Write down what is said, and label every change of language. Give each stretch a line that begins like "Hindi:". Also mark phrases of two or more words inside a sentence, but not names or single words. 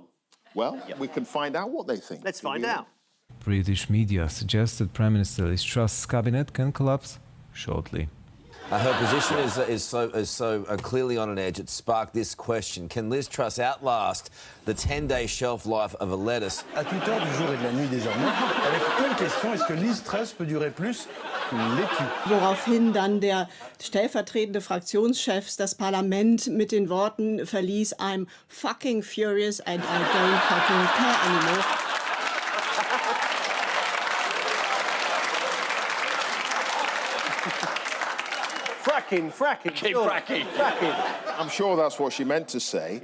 English: Well, we can find out what they think. Let's find out. British media suggested Prime Minister Liz Truss's cabinet can collapse shortly. Her position is so clearly on an edge. It sparked this question. Can Liz Truss outlast the 10-day shelf life of a lettuce?
French: À toute heure du jour et de la nuit désormais, avec une question, est-ce que Liz Truss peut durer plus qu'une laitue?
German: Woraufhin dann der stellvertretende Fraktionschef das Parlament mit den Worten verließ,
English: I'm fucking furious and I don't fucking care anymore. Fracking. I'm sure that's what she meant to say.